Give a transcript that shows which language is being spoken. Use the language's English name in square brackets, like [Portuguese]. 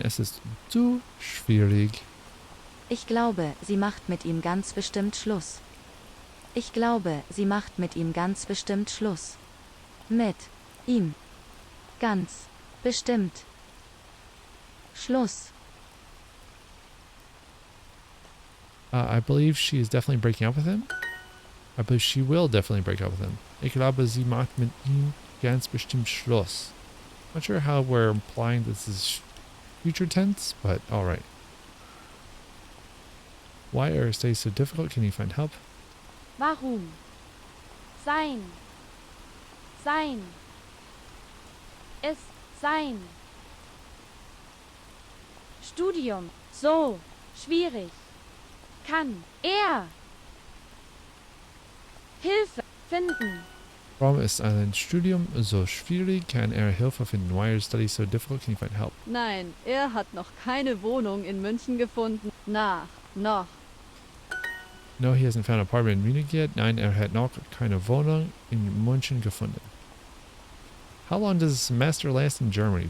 [German] Es ist zu schwierig. Ich glaube, sie macht mit ihm ganz bestimmt Schluss. Ich glaube, sie macht mit ihm ganz bestimmt Schluss. Mit ihm ganz bestimmt Schluss. [English] I believe she is definitely breaking up with him. I believe she will definitely break up with him. [German] Ich glaube, sie macht mit ihm ganz bestimmt Schluss. [English] Not sure how we're implying this is future tense, but alright. Why are studies so difficult? Can you find help? [German] Warum? Sein. Sein. Ist sein. Studium. So. Schwierig. Kann er Hilfe finden? Warum ist ein Studium so schwierig? Kann er Hilfe finden? [English] Why are studies so difficult? Can you find help? [German] Nein, er hat noch keine Wohnung in München gefunden. Noch. [English] No, he hasn't found an apartment in Munich yet. [German] Nein, er hat noch keine Wohnung in München gefunden. [English] How long does a semester last in Germany?